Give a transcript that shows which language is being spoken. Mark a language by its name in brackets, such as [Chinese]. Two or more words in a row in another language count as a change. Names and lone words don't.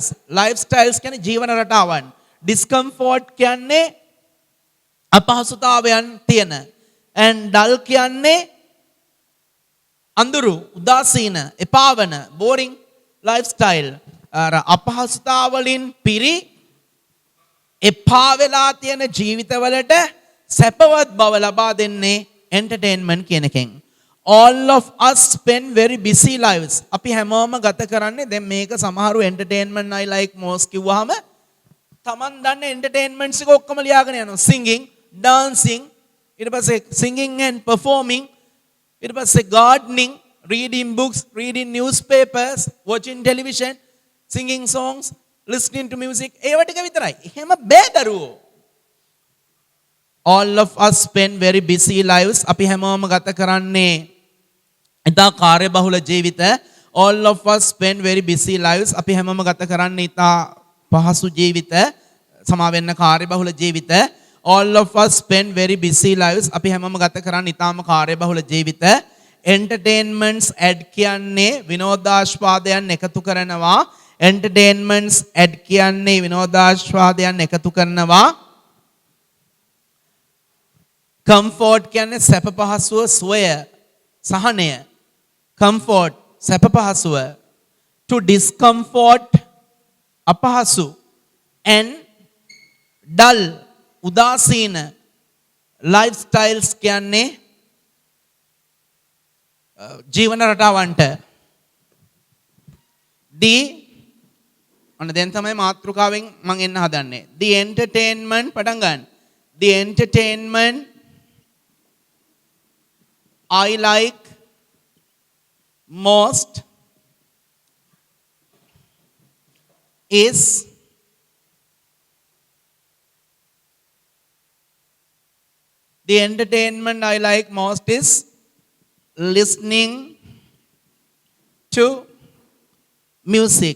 [Sinhala] lifestyles කියන්නේ ජීවන රටාවන්. discomfort කියන්නේ අපහසුතාවයන් තියෙන. [English] and dull [Sinhala] කියන්නේ අඳුරු, උදාසීන, එපාවන, boring. lifestyle. අපහසුතාවලින් පිරි එපා වෙලා තියෙන ජීවිතවලට සැපවත් බව ලබා දෙන්නේ entertainment කියන එකෙන්. [English] All of us spend very busy lives. [Sinhala] අපි හැමෝම ගත කරන්නේ දැන් මේක සමහරු [English] entertainment I like most [Sinhala] කිව්වහම [English] Taman done entertainments [Sinhala] එක ඔක්කොම ලියාගෙන යනවා. [English] Singing, dancing, [Sinhala] ඊට පස්සේ [English] singing and performing, [Sinhala] ඊට පස්සේ [English] gardening, reading books, reading newspapers, watching television, singing songs, listening to music. [Sinhala] ඒව ටික විතරයි. එහෙම බෑ දරුවෝ. [English] All of us spend very busy lives. [Sinhala] අපි හැමෝම ගත කරන්නේ ඉතා කාර්යබහුල ජීවිත. [English] All of us spend very busy lives. [Sinhala] අපි හැමෝම ගත කරන්නේ ඉතා පහසු ජීවිත. සමා වෙන්න කාර්යබහුල ජීවිත. [English] All of us spend very busy lives. [Sinhala] අපි හැමෝම ගත කරන්නේ ඉතාම කාර්යබහුල ජීවිත. [English] Entertainments ad [Sinhala] කියන්නේ විනෝදාස්වාදයන් එකතු කරනවා. [English] Entertainments ad [Sinhala] කියන්නේ විනෝදාස්වාදයන් එකතු කරනවා. Comfort කියන්නේ සැප පහසුව, සුවය, සහනය. Comfort සැප පහසුව. [English] To discomfort අපහසු. And dull උදාසීන. [Sinhala] Lifestyles කියන්නේ ජීවන රටාවන්ට. ඔන්න දැන් තමයි මාතෘකාවෙන් මම එන්න හදන්නේ. [English] The entertainment [Sinhala] පටන් ගන්න. [English] The entertainment I like most is the entertainment I like most is listening to music.